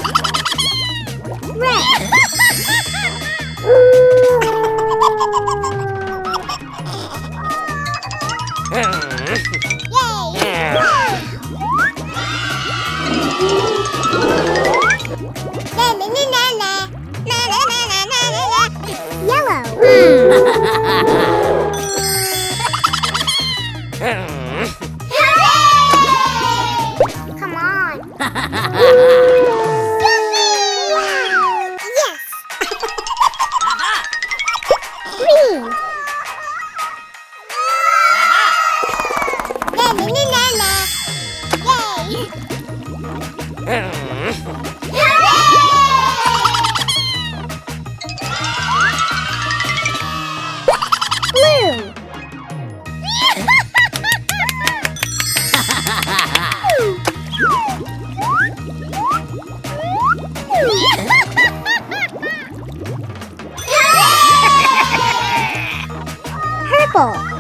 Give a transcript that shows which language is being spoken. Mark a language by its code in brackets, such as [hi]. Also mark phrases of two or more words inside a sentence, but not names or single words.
[en] Red! Yay! Na na na na na. Na na na na na na. Yellow! Come on! Yes! Aha! Green! Aha! Na na na na na. Yay! Blue! Purple!